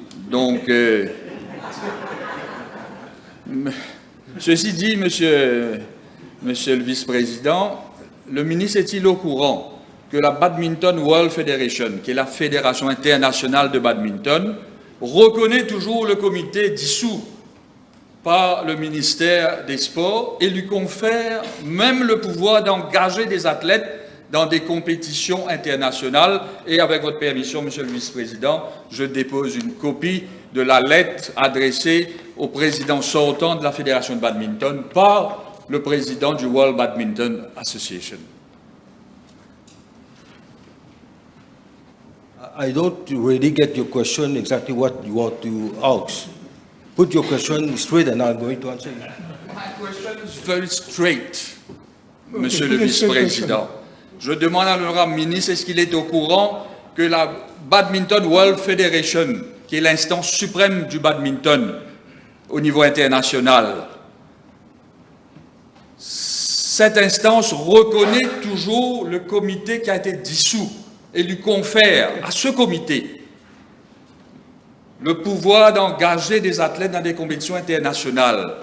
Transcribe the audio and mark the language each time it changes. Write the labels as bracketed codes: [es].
[fr] Donc, ceci dit, monsieur le vice-président, le ministre est-il au courant que la Badminton World Federation, qui est la fédération internationale de badminton, reconnaît toujours le comité dissous par le ministère des Sports et lui confère même le pouvoir d'engager des athlètes dans des compétitions internationales. Et avec votre permission, monsieur le vice-président, je dépose une copie de la lettre adressée au président sortant de la Fédération de badminton par le président du World Badminton Association. [en] I don't really get your question exactly what you want to ask. Put your question straight and I'm going to answer you. My question is very straight, [fr] monsieur [en] Okay, [fr] le vice-président. Je demande à l'honorable ministre, est-ce qu'il est au courant que la Badminton World Federation, qui est l'instance suprême du badminton au niveau international, cette instance reconnaît toujours le comité qui a été dissous et lui confère à ce comité le pouvoir d'engager des athlètes dans des compétitions internationales.